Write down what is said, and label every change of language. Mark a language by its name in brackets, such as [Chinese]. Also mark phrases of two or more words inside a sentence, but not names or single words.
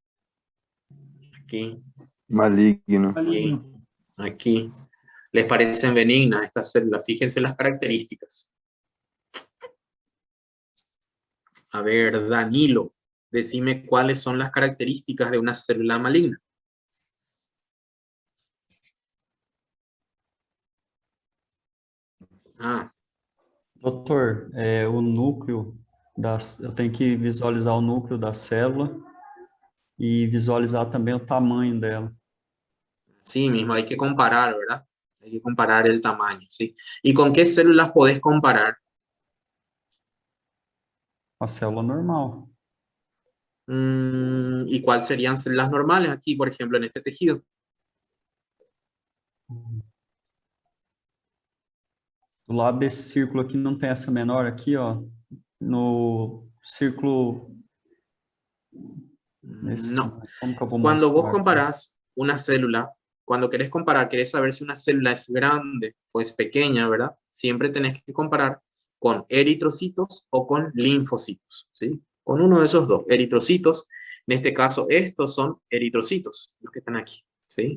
[Spanish] Maligno. Maligno. aquí, les parecen benignas estas células. Fíjense las características. A ver, Danilo, decime cuáles son las características de una célula maligna. Ah, [Portuguese] Doutor, o núcleo eu tenho que visualizar o núcleo da célula e visualizar também o tamanho dela. [Spanish] sí mismo, hay que comparar, ¿verdad? Hay que comparar el tamaño, ¿sí? ¿Y con qué células podés comparar? [Portuguese] A célula normal. [Spanish] ¿Y cuáles serían células normales aquí, por ejemplo, en este tejido? [Portuguese] Do lado desse círculo aqui não tem essa menor aqui, ó. No círculo... Esse, [Spanish] No. [Portuguese] como que eu vou [Spanish] Cuando vos [Portuguese] mostrar aqui? [Spanish] comparás una célula, cuando querés comparar, querés saber si una célula es grande o es pequeña, ¿verdad? Siempre tenés que comparar con eritrocitos o con linfocitos, ¿sí? Con uno de esos dos, eritrocitos. En este caso, estos son eritrocitos, los que están aquí, ¿sí?